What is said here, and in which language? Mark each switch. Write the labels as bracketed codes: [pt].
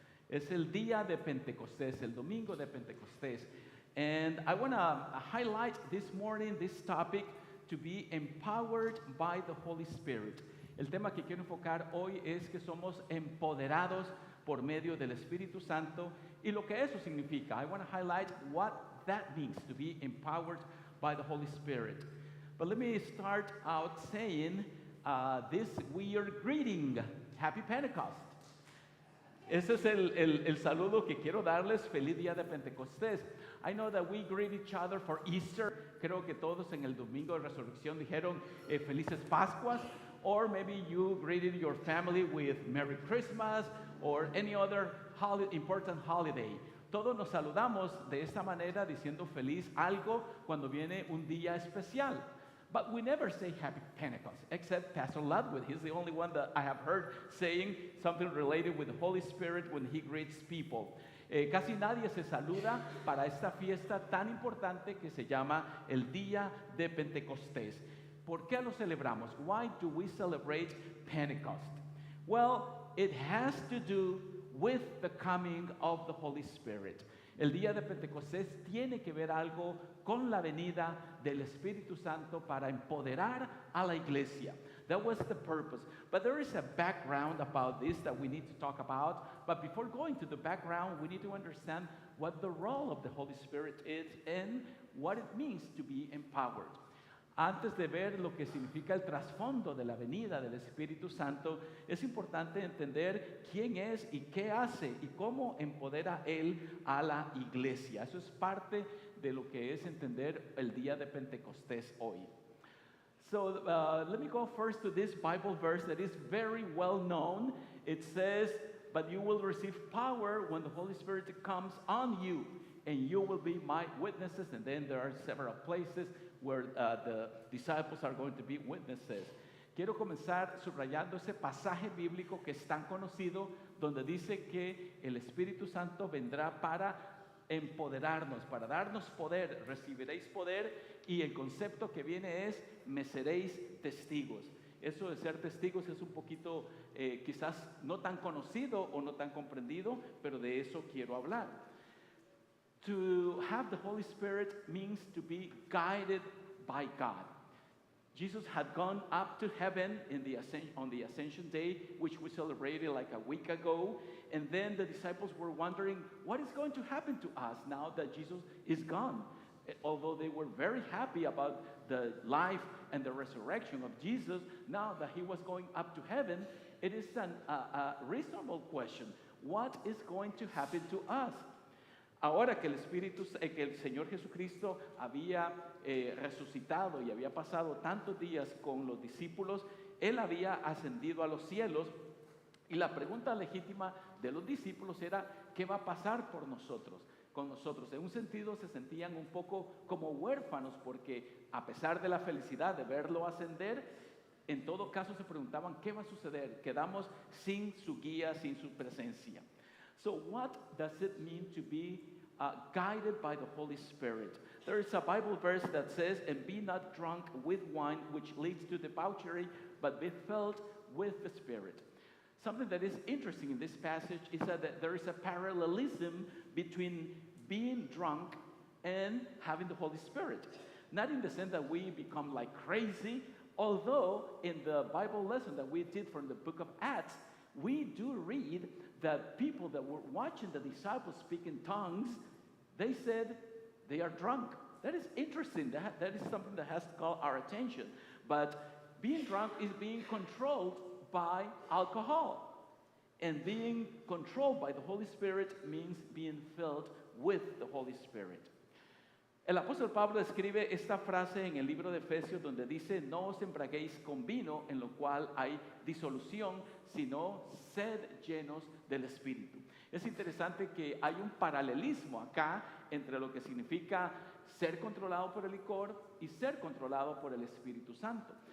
[es] Es el día de Pentecostés, el domingo de Pentecostés. [en] And I want to highlight this morning this topic to be empowered by the Holy Spirit. [es] El tema que quiero enfocar hoy es que somos empoderados por medio del Espíritu Santo y lo que eso significa. [en] I want to highlight what that means to be empowered by the Holy Spirit. But let me start out saying this weird greeting. Happy Pentecost. [es] Ese es el saludo que quiero darles. Feliz día de Pentecostés. [en] I know that we greet each other for Easter. [es] Creo que todos en el domingo de resurrección dijeron Felices Pascuas. [en] Or maybe you greeted your family with Merry Christmas or any other important holiday. [es] Todos nos saludamos de esta manera diciendo feliz algo cuando viene un día especial. [en] But we never say Happy Pentecost, except Pastor Ludwig. He's the only one that I have heard saying something related with the Holy Spirit when he greets people. [es] Casi nadie se saluda para esta fiesta tan importante que se llama el Día de Pentecostés. ¿Por qué lo celebramos? [en] Why do we celebrate Pentecost? Well, it has to do with the coming of the Holy Spirit. [es] El día de Pentecostés tiene que ver algo con la venida del Espíritu Santo para empoderar a la iglesia. [en] That was the purpose. But there is a background about this that we need to talk about. But before going to the background, we need to understand what the role of the Holy Spirit is and what it means to be empowered. [es] Antes de ver lo que significa el trasfondo de la venida del Espíritu Santo, es importante entender quién es y qué hace y cómo empodera Él a la iglesia. Eso es parte de lo que es entender el día de Pentecostés hoy. [en] So let me go first to this Bible verse that is very well known. It says, "But you will receive power when the Holy Spirit comes on you, and you will be my witnesses." And then there are several places where the disciples are going to be witnesses. [es] Quiero comenzar subrayando ese pasaje bíblico que es tan conocido, donde dice que el Espíritu Santo vendrá para empoderarnos, para darnos poder, recibiréis poder, y el concepto que viene es, me seréis testigos. Eso de ser testigos es un poquito quizás no tan conocido o no tan comprendido, pero de eso quiero hablar. [en] To have the Holy Spirit means to be guided by God. Jesus had gone up to heaven on the Ascension Day, which we celebrated like a week ago. And then the disciples were wondering, what is going to happen to us now that Jesus is gone? Although they were very happy about the life and the resurrection of Jesus, now that he was going up to heaven, it is a reasonable question. What is going to happen to us? [es] Ahora que el Señor Jesucristo había resucitado y había pasado tantos días con los discípulos, Él había ascendido a los cielos y la pregunta legítima de los discípulos era, ¿qué va a pasar con nosotros? En un sentido se sentían un poco como huérfanos porque a pesar de la felicidad de verlo ascender, en todo caso se preguntaban, ¿qué va a suceder? Quedamos sin su guía, sin su presencia. [en] So what does it mean to be guided by the Holy Spirit? There is a Bible verse that says, "And be not drunk with wine, which leads to debauchery, but be filled with the Spirit." Something that is interesting in this passage is that there is a parallelism between being drunk and having the Holy Spirit. Not in the sense that we become like crazy, although in the Bible lesson that we did from the book of Acts, we do read that people that were watching the disciples speak in tongues, they said they are drunk. That is interesting. That is something that has caught our attention. But being drunk is being controlled by alcohol. And being controlled by the Holy Spirit means being filled with the Holy Spirit. [es] El apóstol Pablo escribe esta frase en el libro de Efesios donde dice, no os embraguéis con vino en lo cual hay disolución, sino sed llenos del Espíritu. Es interesante que hay un paralelismo acá entre lo que significa ser controlado por el licor y ser controlado por el Espíritu Santo.